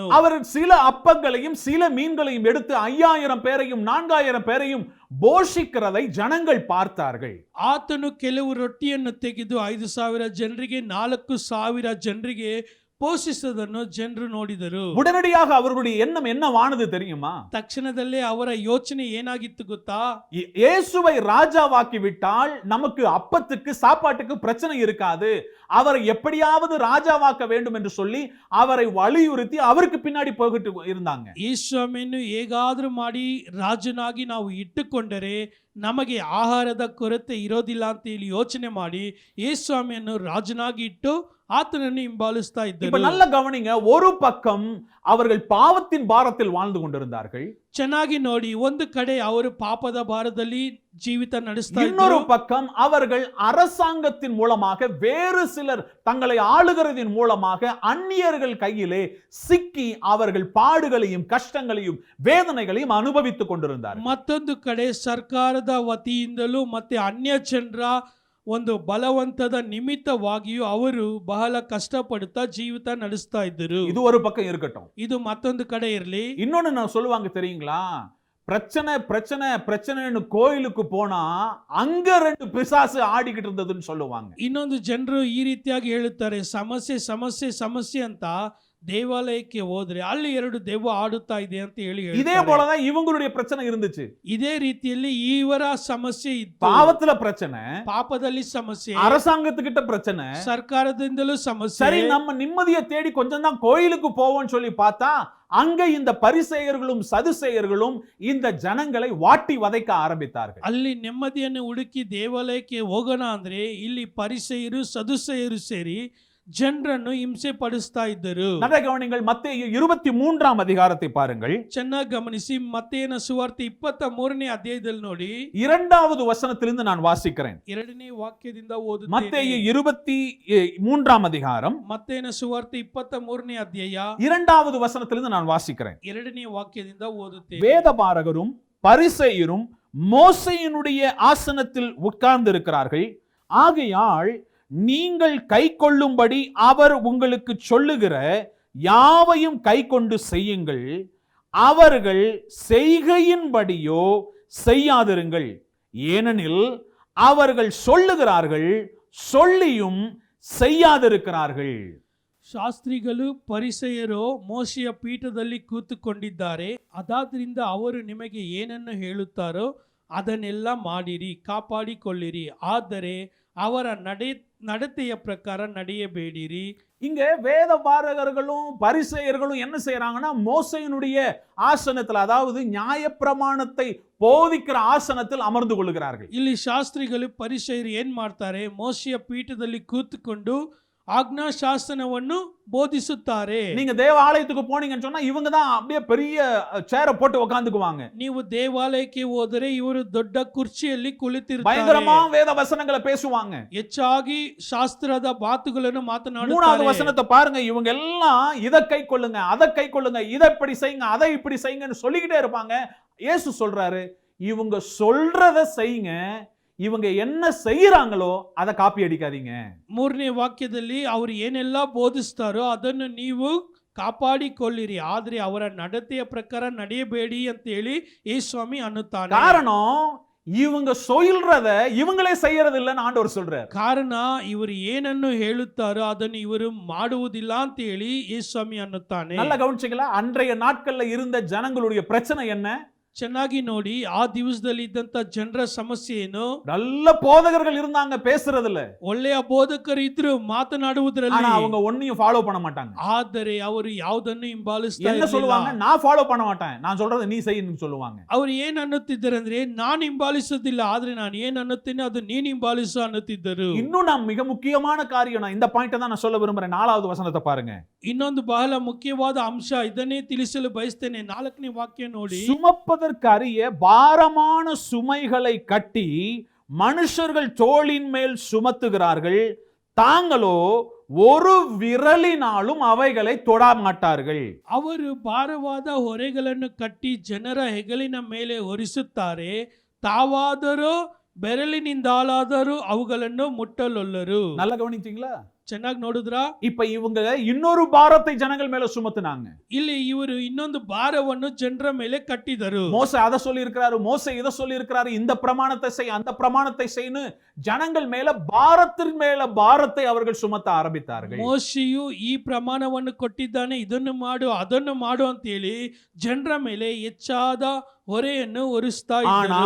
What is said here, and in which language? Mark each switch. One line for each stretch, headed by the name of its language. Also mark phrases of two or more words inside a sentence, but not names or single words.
Tamil: அவர் சில அப்பங்களையும் சில மீன்களையும் எடுத்து 5000 பேரையும் 4000 பேரையும் போஷிக்கிறதை ஜனங்கள் பார்த்தார்கள்.
Kannada: ಆತನು ಕೆಲವು ರೊಟ್ಟಿಯನ್ನು ತೆಗೆದು 5000 ಜನರಿಗೆ 4000 ಜನರಿಗೆ ಪೋಷಿಸುವುದನ್ನು ಜನರು ನೋಡಿದರು.
Tamil: உடனடியாக அவர்களுடைய எண்ணம் என்னவானது தெரியுமா?
Kannada: ತಕ್ಷಣದಲ್ಲೇ ಅವರ ಯೋಚನೆ ಏನಾಗಿತ್ತು ಗೊತ್ತಾ?
Tamil: இயேசுவை ராஜாவாக்கி விட்டால் நமக்கு அப்பத்துக்கு சாப்பாட்டுக்கு பிரச்சனை இருக்காது, அவரை எப்படியாவது ராஜாவாக்க வேண்டும் என்று சொல்லி அவரை வலியுறுத்தி அவருக்கு பின்னாடி போகிட்டு இருந்தாங்க.
Kannada: ಯೇಸುಸ್ವಾಮಿಯನ್ನು ಹೇಗಾದರೂ ಮಾಡಿ ರಾಜನಾಗಿ ನಾವು ಇಟ್ಟುಕೊಂಡರೆ ನಮಗೆ ಆಹಾರದ ಕೊರತೆ ಇರೋದಿಲ್ಲ ಅಂತ ಹೇಳಿ ಯೋಚನೆ ಮಾಡಿ ಯೇಸುಸ್ವಾಮಿಯನ್ನು ರಾಜನಾಗಿ ಇಟ್ಟು ಆತನನ್ನು ಹಿಂಬಾಲಿಸ್ತಾ
Tamil: இப்ப
Kannada: ಇದ್ದರು.
Tamil: நல்ல கவனிங்க, ஒரு பக்கம் அவர்கள் பாவத்தின் பாரத்தில் வாழ்ந்து கொண்டிருந்தார்கள்,
Kannada: ಚೆನ್ನಾಗಿ ನೋಡಿ, ಒಂದು ಕಡೆ ಅವರು ಪಾಪದ ಭಾರದಲ್ಲಿ ಜೀವಿತ ನಡೆಸ್ತಾ
Tamil: இன்னொரு
Kannada: ಇದ್ದರು.
Tamil: பக்கம் அவர்கள் அரசாங்கத்தின் மூலமாக வேறு சிலர் தங்களை ஆளுகிறதின் மூலமாக அந்நியர்கள் கையிலே சிக்கி அவர்கள் பாடுகளையும் கஷ்டங்களையும் வேதனைகளையும் அனுபவித்துக் கொண்டிருந்தார்கள்.
Kannada: ಮತ್ತೊಂದು ಕಡೆ ಸರ್ಕಾರದ ವತಿಯಿಂದಲೂ ಮತ್ತೆ ಅನ್ಯ ಜನರ ಒಂದು ಬಲವಂತದ ನಿಮಿತ್ತವಾಗಿಯೂ ಅವರು ಬಹಳ ಕಷ್ಟಪಡುತ್ತಾ ಜೀವಿತ ನಡೆಸ್ತಾ ಇದ್ದರು.
Tamil: இது ஒரு பக்கம் இருக்கட்டும்.
Kannada: ಇದು ಮತ್ತೊಂದು ಕಡೆ ಇರಲಿ.
Tamil: இன்னொன்னு நான் சொல்லுவாங்க தெரியுங்களா, பிரச்சனை பிரச்சனை பிரச்சனைன்னு கோயிலுக்கு போனா அங்க 2 பிசாசு ஆடிக்கிட்டு இருந்ததுன்னு சொல்லுவாங்க.
Kannada: ಇನ್ನೊಂದು ಜನರು ಈ ರೀತಿಯಾಗಿ ಹೇಳುತ್ತಾರೆ, ಸಮಸ್ಯೆ ಸಮಸ್ಯೆ ಸಮಸ್ಯೆ ಅಂತ ದೇವಾಲಯಕ್ಕೆ ಹೋದ್ರೆ ಅಲ್ಲಿ 2 ದೆವ್ವ ಆಡುತ್ತಾ ಇದೆ ಅಂತ ಹೇಳಿ
Tamil: இதே
Kannada: ಹೇಳ್ತಾರೆ.
Tamil: போலதான் இவங்களுடைய பிரச்சனை இருந்துச்சு.
Kannada: ಇದೇ ರೀತಿಯಲ್ಲಿ ಇವರ ಸಮಸ್ಯೆ ಇತ್ತು.
Tamil: பாவத்துல பிரச்சனை,
Kannada: ಪಾಪದಲ್ಲಿ ಸಮಸ್ಯೆ,
Tamil: அரசாங்கத்துக்கிட்ட பிரச்சனை.
Kannada: ಸರ್ಕಾರದಿಂದಲೂ ಸಮಸ್ಯೆ.
Tamil: சரி, நம்ம நிம்மதியை தேடி கொஞ்சம் தான் கோயிலுக்கு போவோம்னு சொல்லி பார்த்தா அங்க இந்த பரிசேயர்களும் சதுசேயர்களும் இந்த ஜனங்களை வாட்டி வதைக்க ஆரம்பித்தார்கள்.
Kannada: ಅಲ್ಲಿ ನೆಮ್ಮದಿಯನ್ನು ಹುಡುಕಿ ದೇವಾಲಯಕ್ಕೆ ಹೋಗೋಣ ಅಂದ್ರೆ ಇಲ್ಲಿ ಪರಿಸೆಯರು ಸದುಸೆಯರು ಸೇರಿ ಜನರನ್ನು ಹಿಂಸೆ ಪಡಿಸ್ತಾ ಇದ್ದರು.
Tamil: நல்ல கவனிங்கள், மத்தேயு 23ஆம் அதிகாரத்தை பாருங்கள்.
Kannada: ಚೆನ್ನಾಗಿ ಗಮನಿಸಿ, ಮತ್ತೇನ ಸುವಾರ್ತೆ 23ನೇ ಅಧ್ಯಾಯದಲ್ಲಿ ನೋಡಿ,
Tamil: 2வது வசனத்திலிருந்து நான் வாசிக்கிறேன்.
Kannada: 2ನೇ ವಾಕ್ಯದಿಂದ
Tamil: மத்தேயு
Kannada: ಓದುತ್ತೇನೆ.
Tamil: 23ஆம் அதிகாரம்
Kannada: ಮತ್ತೇನ ಸುವಾರ್ತೆ 23ನೇ ಅಧ್ಯಾಯ
Tamil: 2வது வசனத்திலிருந்து நான் வாசிக்கிறேன்.
Kannada: 2ನೇ ವಾಕ್ಯದಿಂದ ಓದುತ್ತೇನೆ.
Tamil: வேதபாரகரும் பரிசேயரும் மோசேயினுடைய ஆசனத்தில் உட்கார்ந்து இருக்கிறார்கள், ஆகையால் நீங்கள் கைக்கொள்ளும்படி அவர் உங்களுக்கு சொல்லுகிற யாவையும் கைக்கொண்டு செய்யுங்கள், அவர்கள் செய்கையின்படியோ செய்யாதிருங்கள், ஏனெனில் அவர்கள் சொல்லுகிறார்கள், சொல்லியும் செய்யாதிருக்கிறார்கள்.
Kannada: ಶಾಸ್ತ್ರಿಗಳು ಪರಿಸೆಯರು ಮೋಶೆಯ ಪೀಠದಲ್ಲಿ ಕೂತುಕೊಂಡಿದ್ದಾರೆ, ಅದಾದ್ರಿಂದ ಅವರು ನಿಮಗೆ ಏನನ್ನು ಹೇಳುತ್ತಾರೋ ಅದನ್ನೆಲ್ಲ ಮಾಡಿರಿ, ಕಾಪಾಡಿಕೊಳ್ಳಿರಿ, ಆದರೆ ಅವರ ನಡತೆಯ ಪ್ರಕಾರ ನಡೆಯಬೇಡಿರಿ.
Tamil: இங்க வேதபாரகர்களும் பரிசேயர்களும் என்ன செய்யறாங்கன்னா, மோசேயினுடைய ஆசனத்தில், அதாவது நியாயப்பிரமாணத்தை போதிக்கிற ஆசனத்தில் அமர்ந்து கொள்கிறார்கள்.
Kannada: ಇಲ್ಲಿ ಶಾಸ್ತ್ರಿಗಳು ಪರಿಸೆಯರು ಏನ್ ಮಾಡ್ತಾರೆ, ಮೋಶೆಯ ಪೀಠದಲ್ಲಿ ಕೂತುಕೊಂಡು ಆಜ್ಞಾಶಾಸನವನ್ನು ಬೋಧಿಸುತ್ತಾರೆ.
Tamil: நீங்க தேவாலயத்துக்கு போனீங்கன்னு சொன்னா இவங்க தான் அப்படியே பெரிய சேரை போட்டு உட்கார்ந்துக்குவாங்க.
Kannada: ನೀವು ದೇವಾಲಯಕ್ಕೆ ಹೋದರೆ ಇವರು ದೊಡ್ಡ ಕುರ್ಚಿಯಲ್ಲಿ ಕುಳಿತಿರುತ್ತಾರೆ,
Tamil: பயங்கரமா வேத வசனங்களை பேசுவாங்க.
Kannada: ಹೆಚ್ಚಾಗಿ ಶಾಸ್ತ್ರದ ಮಾತುಗಳನ್ನು
Tamil: 3வது
Kannada: ಮಾತನಾಡುತ್ತಾರೆ.
Tamil: வசனத்தை பாருங்க, இவங்க எல்லாம் இதை கை கொள்ளுங்க, அதை கை கொள்ளுங்க, இதை இப்படி செய்யுங்க, அதை இப்படி செய்யுங்கன்னு சொல்லிக்கிட்டே இருப்பாங்க. இயேசு சொல்றாரு, இவங்க சொல்றத செய்யுங்க, இவங்க என்ன செய்யறாங்களோ அதை காப்பி அடிக்காதீங்க.
Kannada: 3ನೇ ವಾಕ್ಯದಲ್ಲಿ ಅವರು ಏನೆಲ್ಲ ಬೋಧಿಸ್ತಾರೋ ಅದನ್ನು ನೀವು ಕಾಪಾಡಿಕೊಳ್ಳಿರಿ, ಆದ್ರೆ ಅವರ ನಡತೆಯ ಪ್ರಕಾರ ನಡೆಯಬೇಡಿ ಅಂತ ಹೇಳಿ ಯೇಸುಸ್ವಾಮಿ ಅನ್ನುತ್ತಾನೆ.
Tamil: காரணம், இவங்க சொல்றத இவங்களே செய்யறது இல்லைன்னு ஆண்டவர் சொல்றார்.
Kannada: ಕಾರಣ ಇವರು ಏನನ್ನು ಹೇಳುತ್ತಾರೋ ಅದನ್ನು ಇವರು ಮಾಡುವುದಿಲ್ಲ ಅಂತ ಹೇಳಿ ಯೇಸುಸ್ವಾಮಿ ಅನ್ನುತ್ತಾನೆ.
Tamil: நல்லா கவனிச்சீங்களா? அன்றைய நாட்கள்ல இருந்த ஜனங்களுடைய பிரச்சனை என்ன?
Kannada: ಚೆನ್ನಾಗಿ ನೋಡಿ, ಆ ದಿವಸದಲ್ಲಿ ಇದ್ದಂತ ಜನರ ಸಮಸ್ಯೆ ಏನು?
Tamil: நல்ல போதகர்கள் இருந்தாங்க பேசுறதுல,
Kannada: ಒಳ್ಳೆಯ ಬೋಧಕರು ಇದ್ರು ಮಾತನಾಡುವುದರಲ್ಲಿ,
Tamil: ஆனா அவங்க ஒன்னையும் ஃபாலோ பண்ண மாட்டாங்க.
Kannada: ಆದರೆ ಅವರು ಯಾವುದನ್ನು ಹಿಂಬಾಲಿಸ್ತಾ
Tamil: என்ன சொல்லுவாங்க?
Kannada: ಇರಲಿಲ್ಲ.
Tamil: நான் ஃபாலோ பண்ண மாட்டேன், நான் சொல்றதை நீ செய்யணும்னு சொல்லுவாங்க.
Kannada: ಅವ್ರು ಏನ್ ಅನ್ನುತ್ತಿದ್ದಾರೆ ಅಂದ್ರೆ, ನಾನು ಹಿಂಬಾಲಿಸೋದಿಲ್ಲ, ಆದ್ರೆ ನಾನು ಏನ್ ಅನ್ನುತ್ತೇನೆ ಅದು ನೀನ್ ಹಿಂಬಾಲಿಸು ಅನ್ನುತ್ತಿದ್ದರು.
Tamil: இன்னும் நான் மிக முக்கியமான காரியம், நான் இந்த பாயிண்ட் தான் நான் சொல்ல விரும்புறேன். 4வது வசனத்தை பாருங்க.
Kannada: ಇನ್ನೊಂದು ಬಹಳ ಮುಖ್ಯವಾದ ಅಂಶ, ಇದನ್ನೇ ತಿಳಿಸಲು ಬಯಸ್ತೇನೆ. 4ನೇ ವಾಕ್ಯ ನೋಡಿ,
Tamil: சுமப்பதற்கு அரிய பாரமான சுமைகளை கட்டி மனுஷர்கள் தோளின் மேல் சுமத்துகிறார்கள், தாங்களோ ஒரு விரலினாலும் அவைகளை தொட மாட்டார்கள்.
Kannada: ಅವರು ಭಾರವಾದ ಹೊರೆಗಳನ್ನು ಕಟ್ಟಿ ಜನರ ಹೆಗಲಿನ ಮೇಲೆ ಹೊರಿಸುತ್ತಾರೆ, ತಾವಾದರೂ ಬೆರಳಿನಿಂದಾಲಾದರೂ ಅವುಗಳನ್ನು ಮುಟ್ಟಲೊಲ್ಲರು.
Tamil: நல்லா கவனிச்சீங்களா?
Kannada: ಚೆನ್ನಾಗಿ ನೋಡಿದ್ರಾ?
Tamil: இப்ப இவங்க இன்னொரு பாரத்தை ஜனங்கள் மேல சுமத்துனாங்க.
Kannada: ಇಲ್ಲಿ ಇವರು ಇನ್ನೊಂದು ಭಾರವನ್ನು ಜನರ ಮೇಲೆ ಕಟ್ಟಿದರು.
Tamil: மோசே அதை சொல்லி இருக்கிறாரு, மோசே இதை சொல்லி இருக்கிறாரு, இந்த பிரமாணத்தை செய், அந்த பிரமாணத்தை செய்யு, ஜனங்கள் மேல பாரத்தின் மேல பாரத்தை அவர்கள் சுமத்த ஆரம்பித்தார்கள்.
Kannada: ಮೋಶೆಯು ಈ ಪ್ರಮಾಣವನ್ನು ಕೊಟ್ಟಿದ್ದಾನೆ, ಇದನ್ನು ಮಾಡು ಅದನ್ನು ಮಾಡು ಅಂತ ಹೇಳಿ ಜನರ ಮೇಲೆ ಹೆಚ್ಚಾದ ಹೊರೆಯನ್ನು ಹೊರಿಸ್ತಾ ಇದ್ದರು.